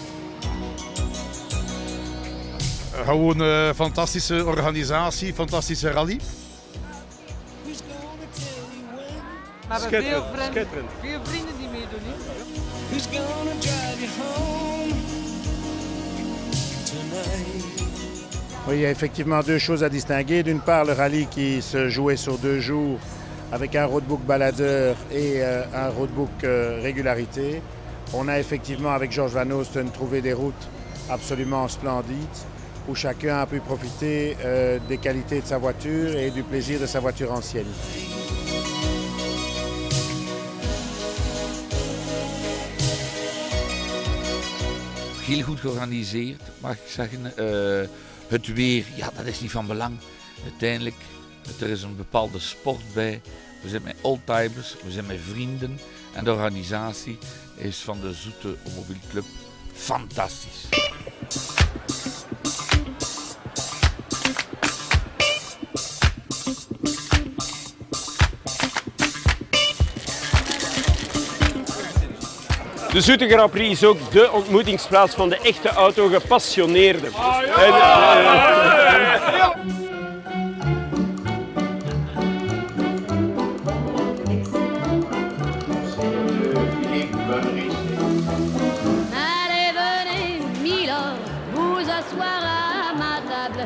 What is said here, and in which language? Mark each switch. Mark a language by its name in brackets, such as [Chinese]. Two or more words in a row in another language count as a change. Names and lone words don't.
[Dutch] Gewoon een fantastische organisatie, fantastische rally. Maar we hebben veel vrienden die meedoen. [French] Oui, il y a effectivement deux choses à distinguer. D'une part, le rallye qui se jouait sur 2 jours avec un roadbook baladeur et un roadbook régularité. On a effectivement, avec George Van Oosten, trouvé des routes absolument splendides où chacun a pu profiter des qualités de sa voiture et du plaisir de sa voiture ancienne. [Dutch] Heel goed georganiseerd, mag ik zeggen. Het weer, ja, dat is niet van belang. Uiteindelijk, er is een bepaalde sport bij. We zijn met oldtimers, we zijn met vrienden. En de organisatie is van de Zoete Automobielclub fantastisch. De Zoete Grand Prix is ook de ontmoetingsplaats van de echte autogepassioneerden. [French] Allez, venez, Milord, vous asseoir à ma table.